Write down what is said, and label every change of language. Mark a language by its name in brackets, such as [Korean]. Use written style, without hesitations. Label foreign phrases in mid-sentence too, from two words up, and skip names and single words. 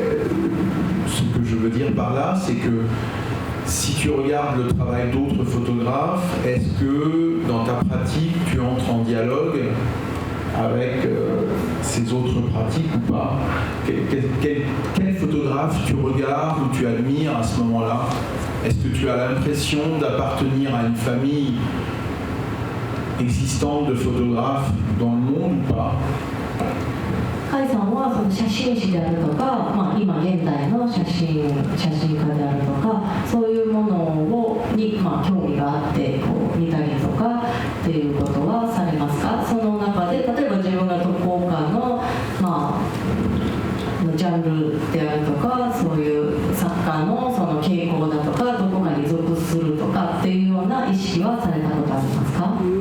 [French] Ce que je veux dire par là, c'est que si tu regardes le travail d'autres photographes, est-ce que dans ta pratique, tu entres en dialogue avec ces autres pratiques ou pas? Quel photographe tu regardes ou tu admires à ce moment-là? Est-ce que tu as l'impression d'appartenir à une famille existante de photographes dans le monde ou pas? [Japanese] 甲斐さんはその写真誌であるとか、今現代の写真家であるとか、そういうものに、興味があってこう見たりとかっていうことはされますか？その中で例えば自分がどこかの、ジャンルであるとか、そういう作家のその傾向だとか、どこかに属するとかっていうような意識はされたことありますか？